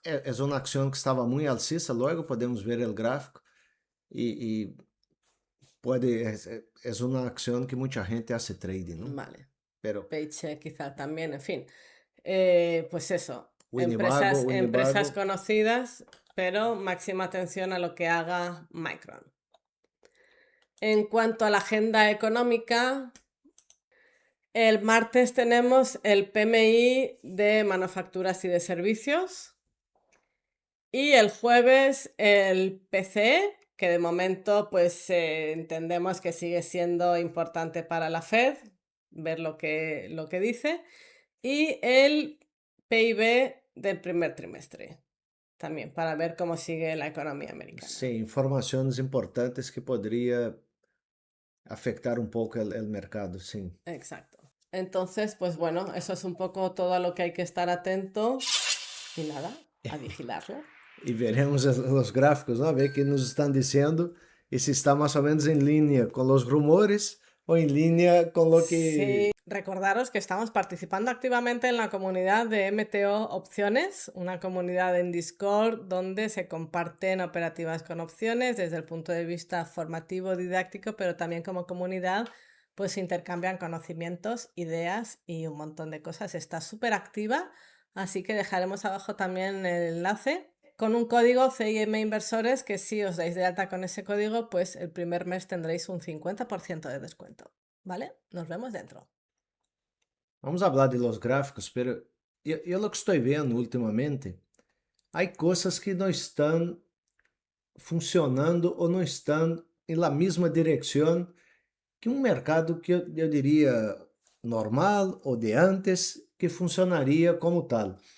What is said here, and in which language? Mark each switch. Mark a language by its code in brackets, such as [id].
[pt] é uma ação que estava muito alcista, logo podemos ver o gráfico e pode é uma ação que muita gente hace trading, não? [es] Vale. Pero Paycheck quizá también, en fin. Pues eso, Winnebago, empresas conocidas, pero máxima atención a lo que haga Micron. En cuanto a la agenda económica, el martes tenemos el PMI de manufacturas y de servicios y el jueves el PCE, que de momento pues entendemos que sigue siendo importante para la Fed, ver lo que dice, y el PIB del primer trimestre, también para ver cómo sigue la economía americana. [pt] sim, informações importantes que poderia afectar um pouco o mercado, sim. [es] Exacto. Entonces, pues bueno, eso es un poco todo a lo que hay que estar atento y nada, a vigilarlo. [pt] E veremos os gráficos, ¿no? A ver que nos estão dizendo e se está mais ou menos em linha com os rumores ou em linha com o que... [es] Sí, recordaros que estamos participando activamente en la comunidad de MTO Opciones, una comunidad en Discord donde se comparten operativas con opciones desde el punto de vista formativo, didáctico, pero también como comunidad pues se intercambian conocimientos, ideas y un montón de cosas. Está súper activa, así que dejaremos abajo también el enlace con un código CIM Inversores que si os dais de alta con ese código, pues el primer mes tendréis un 50% de descuento. ¿Vale? Nos vemos dentro. [pt] Vamos falar de los gráficos, pero eu lo que estou vendo ultimamente, há coisas que não estão funcionando ou não estão em la mesma direção que um mercado que eu diria normal ou de antes, que funcionaria como tal.